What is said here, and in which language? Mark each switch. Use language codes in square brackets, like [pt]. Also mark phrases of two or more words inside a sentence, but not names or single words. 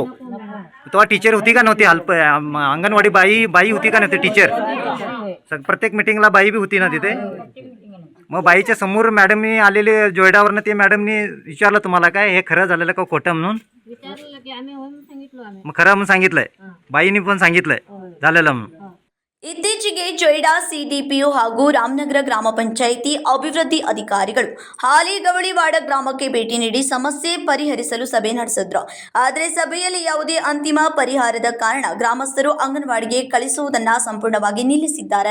[mr] तेव्हा टीचर होती का नव्हती? अंगणवाडी बाई होती का नव्हती टीचर? प्रत्येक मिटिंगला बाई बी होती ना तिथे. मग बाईच्या समोर मॅडमनी आलेले जोयडावरनं ते मॅडमनी विचारलं तुम्हाला काय हे खरं झालेलं का खोटं म्हणून? मग खरं म्हणून सांगितलंय, बाईनी पण सांगितलंय झालेलं म्हणून. [kn] ಇತ್ತೀಚೆಗೆ ಜೊಯ್ಡಾ ಸಿಡಿಪಿಒ ಹಾಗೂ ರಾಮನಗರ ಗ್ರಾಮ ಪಂಚಾಯಿತಿ ಅಭಿವೃದ್ಧಿ ಅಧಿಕಾರಿಗಳು ಹಾಲಿ ಗವಳಿವಾಡ ಗ್ರಾಮಕ್ಕೆ ಭೇಟಿ ನೀಡಿ ಸಮಸ್ಯೆ ಪರಿಹರಿಸಲು ಸಭೆ ನಡೆಸಿದ್ರು. ಆದರೆ ಸಭೆಯಲ್ಲಿ ಯಾವುದೇ ಅಂತಿಮ ಪರಿಹಾರದ ಕಾರಣ ಗ್ರಾಮಸ್ಥರು ಅಂಗನವಾಡಿಗೆ ಕಳಿಸುವುದನ್ನು ಸಂಪೂರ್ಣವಾಗಿ ನಿಲ್ಲಿಸಿದ್ದಾರೆ.